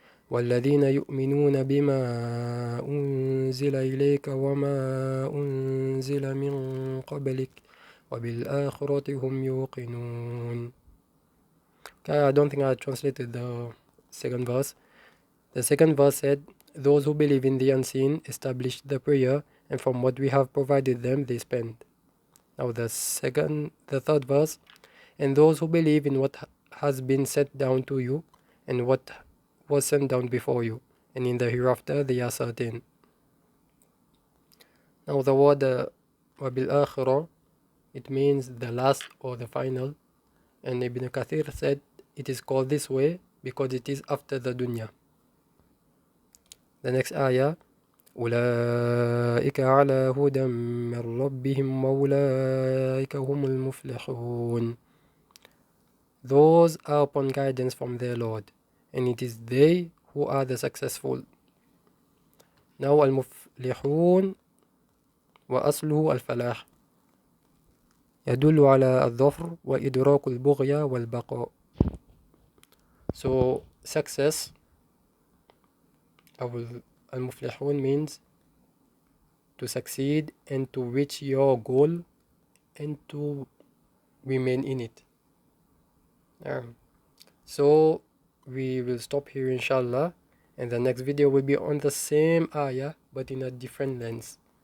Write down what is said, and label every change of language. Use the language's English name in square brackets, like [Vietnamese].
[Arabic] والذين يؤمنون بما أنزل إليك وما أنزل من قبلك وبالآخرة هم يوقنون. [English] Okay, I don't think I translated the second verse. The second verse said, those who believe in the unseen establish the prayer, and from what we have provided them they spend. Now the third verse, and those who believe in what has been sent down to you and what was sent down before you, and in the hereafter they are certain. Now the word وَبِالْآخِرَةِ, it means the last or the final, and Ibn Kathir said it is called this way because it is after the dunya. The next ayah, [Arabic] أولئك على هدى من ربهم وأولئك هم المفلحون. [English] Those are upon guidance from their Lord, and it is they who are the successful. [Arabic] Now al-muflihun wa asluhu al-falah. يدل على الظفر وإدراك البغية والبقاء. [English] So success [Arabic] أو المفلحون [English] means to succeed and to reach your goal and to remain in it. So we will stop here inshallah, and the next video will be on the same ayah but in a different lens.